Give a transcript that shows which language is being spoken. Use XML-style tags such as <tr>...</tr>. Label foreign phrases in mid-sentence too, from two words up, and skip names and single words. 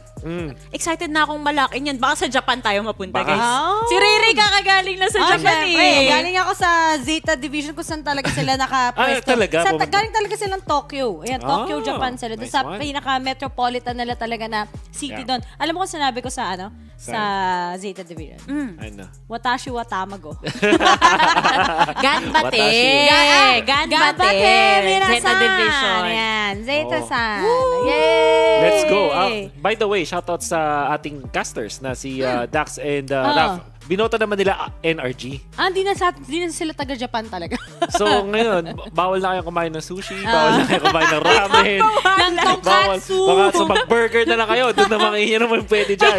<tl>Excited na akong malakin yan. Baka sa Japan tayo mapunta, guys. Si Riri kakagaling na sa Japan eh. Galing ako sa Zeta Division kung saan talaga sila nakapwesto. Galing talaga silang Tokyo. Ayan, Tokyo, Japan sila. Doon sa pinaka-metropolitan nila talaga na city doon. Alam mo kung sinabi ko sa sa Zeta Division?</tl> <ja>私は卵. Ganbate.</ja> <tl>Zeta Division. Ayan, Zeta-san. Yay!</tl> <en>Let's go. By the way,</en> <tl>shoutout sa ating casters na si Dax and Raf. Binota naman nila NRG. Di na sila taga-Japan talaga. So ngayon, bawal na kayo kumain ng sushi, bawal na kayo kumain ng ramen. Ng tonkatsu. So mag-burger na lang kayo. Doon naman yun naman pwede dyan.</tl>